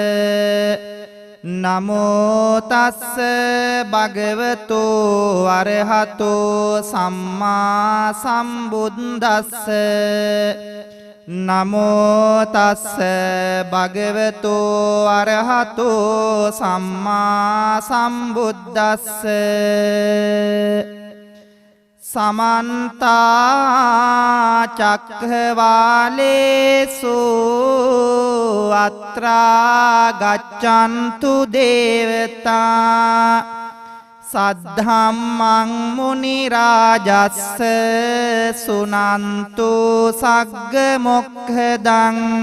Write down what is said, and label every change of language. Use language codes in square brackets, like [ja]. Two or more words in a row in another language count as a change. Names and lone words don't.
[pi] නමෝ තස්ස භගවතු අරහතෝ සම්මා සම්බුද්දස්ස නමෝ තස්ස භගවතු අරහතෝ සම්මා සම්බුද්දස්ස समन्ता चक्रवालेषु अत्रा गच्छन्तु देवता सद्धम्मं मुनिराजस्स सुनन्तु सग्गमोक्खदं